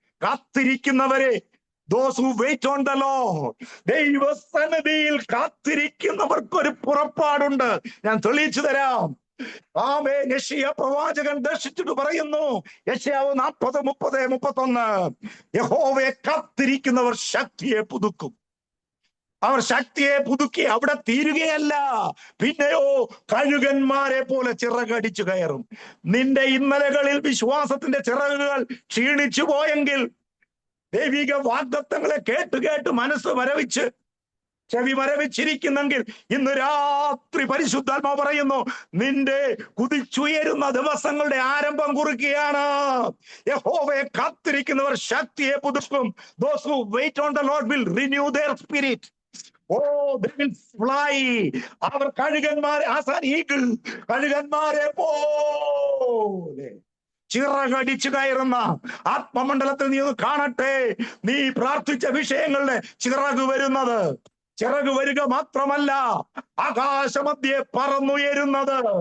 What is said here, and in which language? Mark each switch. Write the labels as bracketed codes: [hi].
[ml] കാത്തിരിക്കുന്നവരെ, [en] those who wait on the Lord, [ml] ദൈവസന്നിധിയിൽ കാത്തിരിക്കുന്നവർക്കൊരു പുറപ്പാടുണ്ട്. ഞാൻ തെളിയിച്ചു തരാം. യെശയ്യാ പ്രവാചകൻ ദർശിച്ചിട്ട് പറയുന്നു, യെശയ്യാവ് 40, 30, 31, യഹോവയെ കാത്തിരിക്കുന്നവർ ശക്തിയെ പുതുക്കും. അവർ ശക്തിയെ പുതുക്കി അവിടെ തീരുകയല്ല, പിന്നെയോ കഴുകന്മാരെ പോലെ ചിറകടിച്ചു കയറും. നിന്റെ ഇന്നലകളിൽ വിശ്വാസത്തിന്റെ ചിറകുകൾ ക്ഷീണിച്ചു പോയെങ്കിൽ, ദൈവിക വാഗ്ദത്തങ്ങളെ കേട്ട് മനസ്സ് മരവിച്ച് ചെവി മരവിച്ചിരിക്കുന്നെങ്കിൽ, ഇന്ന് രാത്രി പരിശുദ്ധാത്മാവ് പറയുന്നു, നിന്റെ കുതിച്ചുയരുന്ന ദിവസങ്ങളുടെ ആരംഭം കുറിക്കുകയാണ്. യഹോവയെ കാത്തിരിക്കുന്നവർ ശക്തിയെ പുതുക്കും. [en] Those who wait on the Lord will renew their spirit. They will fly. [ml] Our കഴുകന്മാരെ, [en] as an eagle, [ml] കഴുകന്മാരെ പോലെ ചിറകടിച്ചു കയറുന്ന ആത്മമണ്ഡലത്തിൽ നീ ഒന്ന് കാണട്ടെ. നീ പ്രാർത്ഥിച്ച വിഷയങ്ങളുടെ ചിറക് വരുന്നത്. ചിറക് വരിക മാത്രമല്ല, ആകാശമധ്യേ പറന്നുയരുന്നത്.